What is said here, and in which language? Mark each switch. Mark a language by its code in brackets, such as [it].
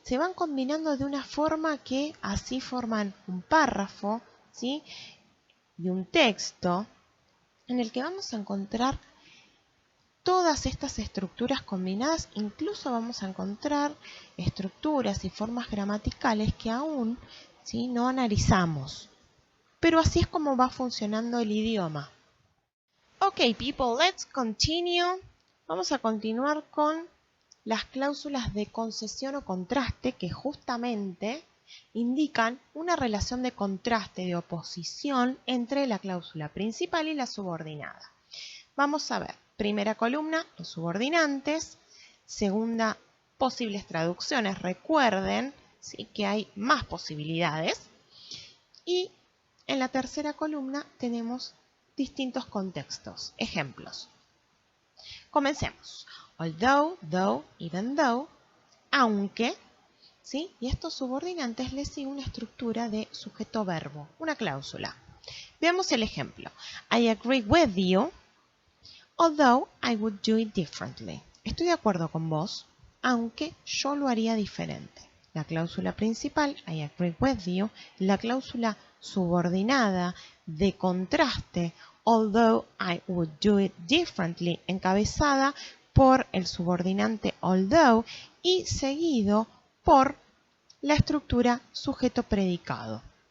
[es] Se van combinando de una forma que así forman un párrafo, ¿sí?, y un texto en el que vamos a encontrar todas estas estructuras combinadas. Incluso vamos a encontrar estructuras y formas gramaticales que aún, ¿sí?, no analizamos. Pero así es como va funcionando el idioma. [en] Ok, people, let's continue. [es] Vamos a continuar con las cláusulas de concesión o contraste, que justamente indican una relación de contraste, de oposición entre la cláusula principal y la subordinada. Vamos a ver, primera columna, los subordinantes. Segunda, posibles traducciones. Recuerden, ¿sí?, que hay más posibilidades. Y en la tercera columna tenemos distintos contextos. Ejemplos. Comencemos. Although, though, even though, aunque, ¿sí? Y estos subordinantes les sigue una estructura de sujeto-verbo, una cláusula. Veamos el ejemplo. [en] I agree with you, although I would do it differently. [es] Estoy de acuerdo con vos, aunque yo lo haría diferente. La cláusula principal, [en] I agree with you, [es] la cláusula subordinada de contraste, [en] although I would do it differently, [es] encabezada por el subordinante although y seguido por la estructura sujeto-predicado.